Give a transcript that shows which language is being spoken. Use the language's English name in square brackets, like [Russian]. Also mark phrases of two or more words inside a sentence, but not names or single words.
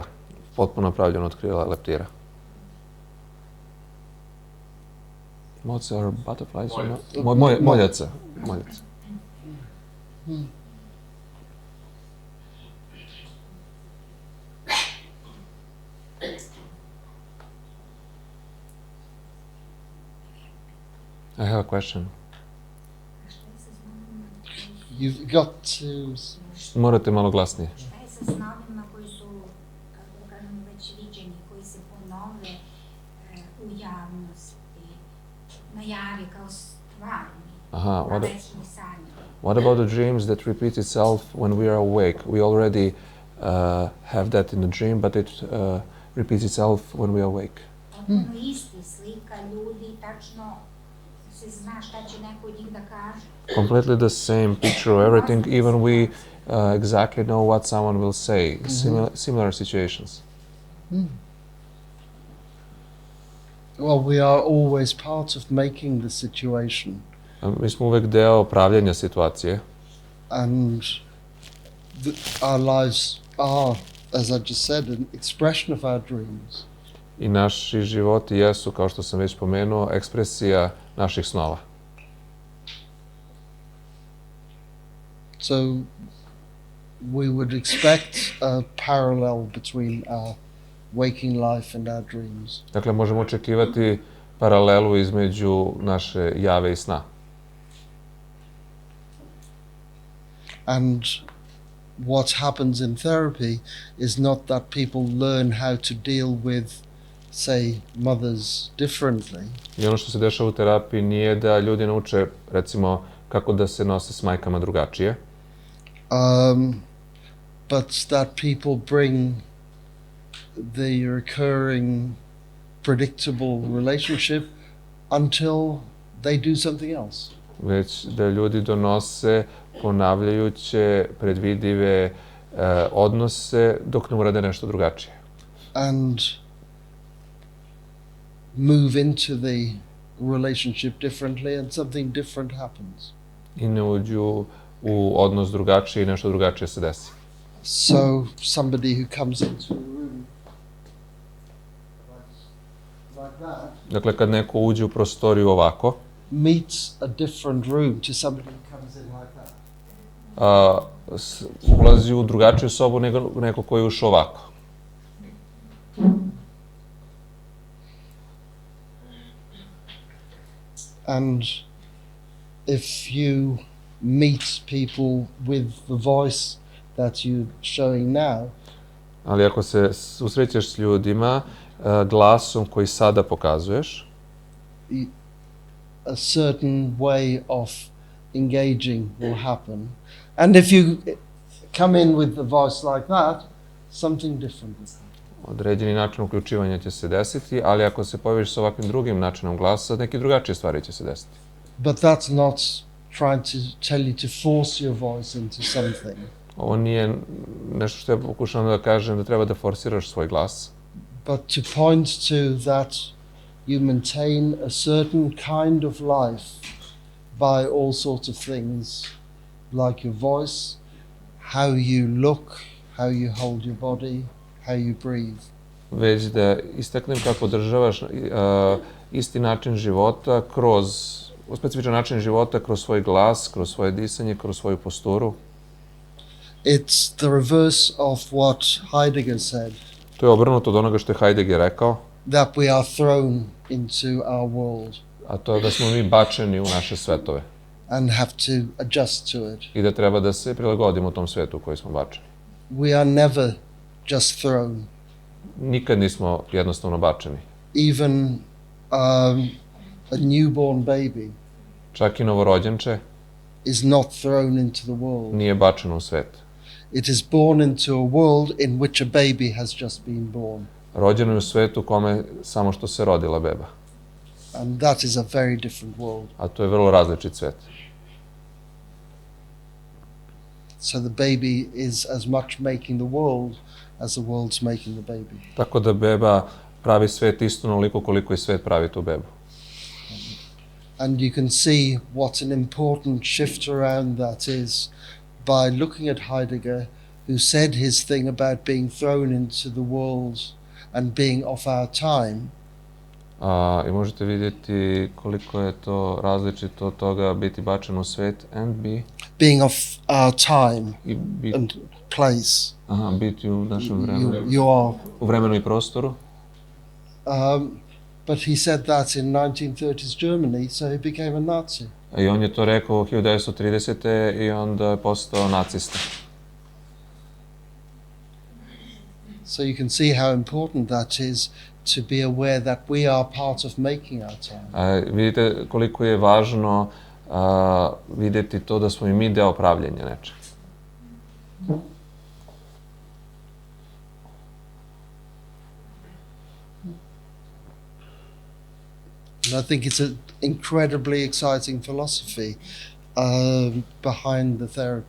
[Serbian] Potpuno napravljeno od krila leptira. [English] Moths are butterflies? Moljaca. I have a question. You've got to... [Serbian] Morate malo glasnije. Šta je sa snovima koji su, kako da kažem, već viđeni, koji se ponove u javnosti, na javi kao stvarni, na večni sanji? [English] What about the dreams that repeat itself when we are awake? We already have that in the dream, but it repeats itself when we are awake. [Serbian] Potpuno isti, slika, ljudi, tačno se zna šta će neko od njih da kaže. [English] Completely the same picture of everything, even we exactly know what someone will say. Similar situations. Well, we are always part of making the situation. [Serbian] Mi smo uvek deo pravljenja situacije. [English] And our lives are, as I just said, an expression of our dreams. [Serbian] I naši životi jesu, kao što sam već pomenuo, ekspresija naših snova. [English] So we would expect a parallel between our waking life and our dreams. [Serbian] Dakle, možemo očekivati paralelu između naše jave i sna. [English] And what happens in therapy is not that people learn how to deal with, say, mothers differently. [Serbian] I ono što se dešava u terapiji nije da ljudi nauče, recimo, kako da se nose s majkama drugačije. [English] But that people bring the recurring, predictable relationship until they do something else. [Serbian] već da ljudi donose ponavljajuće, predvidive odnose dok ne urade nešto drugačije. [English] And move into the relationship differently and something different happens. [Serbian] I ne uđu u odnos drugačije i nešto drugačije se desi. [English] So somebody who comes into a room like that, [Serbian] dakle, kad neko uđe u prostoriju ovako, [English] meets a different room to somebody who comes in like that. [Serbian] Ulazi u drugačiju sobu nego neko koji je ušao ovako. [English] And if you meet people with the voice that you're showing now, [Serbian] ali ako se susrećeš s ljudima glasom koji sada pokazuješ, [English] a certain way of engaging will happen. And if you come in with the voice like that, something different will happen. [Serbian] Određeni način uključivanja će se desiti, ali ako se pojaviš sa ovakvim drugim načinom glasa, neke drugačije stvari će se desiti. [English] But that's not trying to tell you to force your voice into something. [Serbian] Ovo nije nešto što ja pokušavam da kažem da treba da forsiraš svoj glas. [English] But to point to that you maintain a certain kind of life by all sorts of things, like your voice, how you look, how you hold your body, how you breathe. [Serbian] Već da istaknem kako održavaš isti način života specifičan način života kroz svoj glas, kroz svoje disanje, kroz svoju posturu. [English] It's the reverse of what Heidegger said. [Serbian] To je obrnuto od onoga što je Heidegger rekao. [English] That we are thrown into our world. [Serbian] A to je da smo mi bačeni u naše svetove. [English] And have to adjust to it. [Serbian] I da treba da se prilagodimo tom svetu u koji smo bačeni. [English] We are never just thrown. [Serbian] Nikad nismo jednostavno bačeni. [English] Even a newborn baby [Serbian] čak i novorođenče [English] is not thrown into the world. [Serbian] Nije bačeno u svet. [English] It is born into a world in which a baby has just been born. [Serbian] Rođeno je u svetu kome samo što se rodila beba. [English] And that is a very different world. [Serbian] A to je vrlo različit svet. [English] So the baby is as much making the world as the world's making the baby. [Serbian] Tako da beba pravi svet isto onoliko koliko i svet pravi tu bebu. [English] And you can see what an important shift around that is by looking at Heidegger, who said his thing about being thrown into the world and being off our time. [Serbian] I možete vidjeti koliko je to različito od toga biti bačen u svet and [English] being off our time and place. [Serbian] Biti u našem vremenu. [English] You are. [Serbian] U vremenu i prostoru. [English] But he said that in 1930s Germany, so he became a Nazi. [Serbian] I on je to rekao u 1930. i onda je postao nacista. [English] So you can see how important that is to be aware that we are part of making our time. [Serbian] Vidite koliko je važno vidjeti to da smo i mi deo pravljenja nečeg. [English] And I think it's an incredibly exciting philosophy behind the therapy.